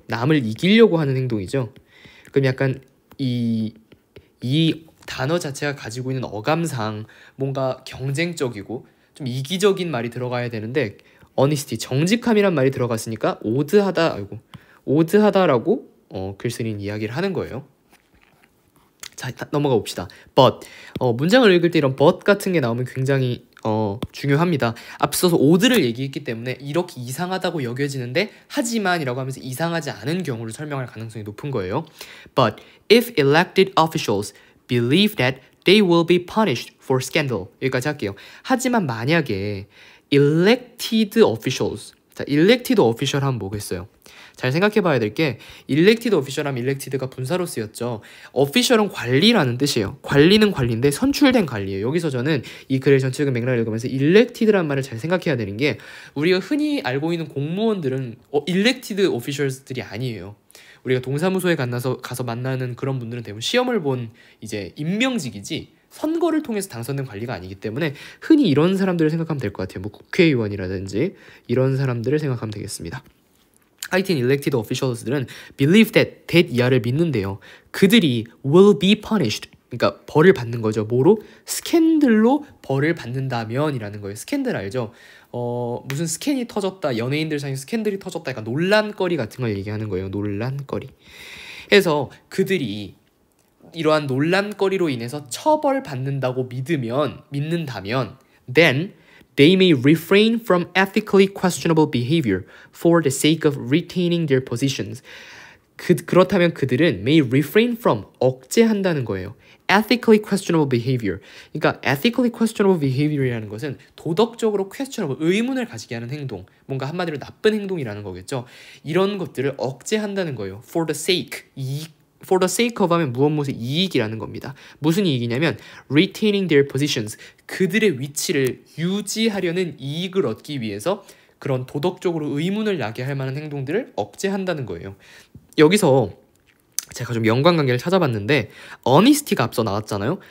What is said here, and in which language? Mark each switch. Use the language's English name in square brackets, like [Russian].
[Korean] 남을 이기려고 하는 행동이죠. 그럼 약간 이 단어 자체가 가지고 있는 어감상 뭔가 경쟁적이고 좀 이기적인 말이 들어가야 되는데 honesty, 정직함이란 말이 들어갔으니까 오드하다라고 글쓴이는 이야기를 하는 거예요. 자, 넘어가 봅시다. but 문장을 읽을 때 이런 but 같은 게 나오면 굉장히 중요합니다. 앞서서 오드를 얘기했기 때문에 이렇게 이상하다고 여겨지는데 하지만이라고 하면서 이상하지 않은 경우를 설명할 가능성이 높은 거예요. [English] But if elected officials believe that they will be punished for scandal, [Korean] 여기까지 할게요. 하지만 만약에 elected officials, 자, elected official 하면 뭐겠어요? 잘 생각해 봐야 될 게 elected official 하면 elected가 분사로 쓰였죠. official은 관리라는 뜻이에요. 관리는 관리인데 선출된 관리예요. 여기서 저는 이 글의 전체적인 맥락을 읽으면서 elected라는 말을 잘 생각해야 되는 게 우리가 흔히 알고 있는 공무원들은 elected officials들이 아니에요. 우리가 동사무소에 가서 만나는 그런 분들은 대부분 시험을 본 이제 임명직이지 선거를 통해서 당선된 관리가 아니기 때문에 흔히 이런 사람들을 생각하면 될 것 같아요. 뭐 국회의원이라든지 이런 사람들을 생각하면 되겠습니다. 하여튼 elected officials들은 believe that 이하를 믿는데요. 그들이 [English] will be punished, [Korean] 그러니까 벌을 받는 거죠. 뭐로? 스캔들로 벌을 받는다면 이라는 거예요. 스캔들 알죠? 무슨 스캔이 터졌다, 연예인들 사이에 스캔들이 터졌다, 약간 논란거리 같은 걸 얘기하는 거예요. 논란거리. 그래서 그들이 이러한 논란거리로 인해서 처벌받는다고 믿는다면 [English] then they may refrain from ethically questionable behavior for the sake of retaining their positions. [Korean] 그렇다면 그들은 [English] may refrain from, [Korean] 억제한다는 거예요. [English] ethically questionable behavior. [Korean] 그러니까 ethically questionable behavior이라는 것은 도덕적으로 questionable, 의문을 가지게 하는 행동, 뭔가 한마디로 나쁜 행동이라는 거겠죠. 이런 것들을 억제한다는 거예요. for the sake, for the sake of 하면 무엇의 이익이라는 겁니다. 무슨 이익이냐면 [English] retaining their positions, [Korean] 그들의 위치를 유지하려는 이익을 얻기 위해서 그런 도덕적으로 의문을 나게 할 만한 행동들을 억제한다는 거예요. 여기서 제가 좀 연관관계를 찾아봤는데 honesty가 앞서 나왔잖아요.